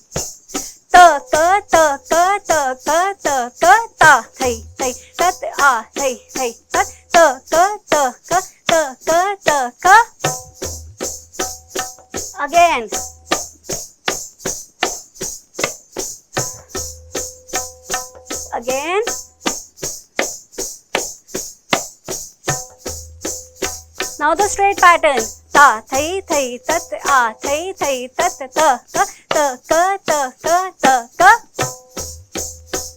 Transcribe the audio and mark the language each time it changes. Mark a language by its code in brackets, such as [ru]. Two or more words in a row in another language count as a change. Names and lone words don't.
[en] Ta ka ta ka ta ka ta ka ta thai thai tat a thai thai tat ta ka ta ka ta ka ta ka. Again. Again. Now the straight pattern. Ta thai thai tat a thai thai tat ta ka ta ka ta ka ta ka.